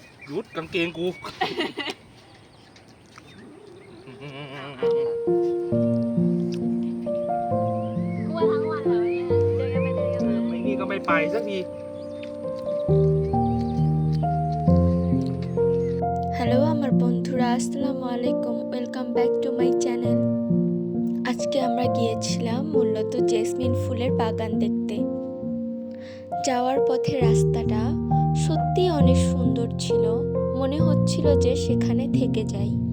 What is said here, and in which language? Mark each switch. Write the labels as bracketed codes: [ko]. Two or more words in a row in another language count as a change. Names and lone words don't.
[th] ยุดกางเกงกู กลัวทั้งวันเลยเดินกันไปเดินกันมา ไม่นี่ก็ไม่ไปสักที [bn] হ্যালো আমার বন্ধুরা, [ar] السلام عليكم. [en] Welcome back to my channel. [bn] আজকে আমরা গিয়েছিলাম মূলত জেসমিন ফুলের বাগান দেখতে। যাওয়ার পথে রাস্তাটা সত্যি অনেক সুন্দর ছিল, মনে হচ্ছিল যে সেখানে থেকে যাই।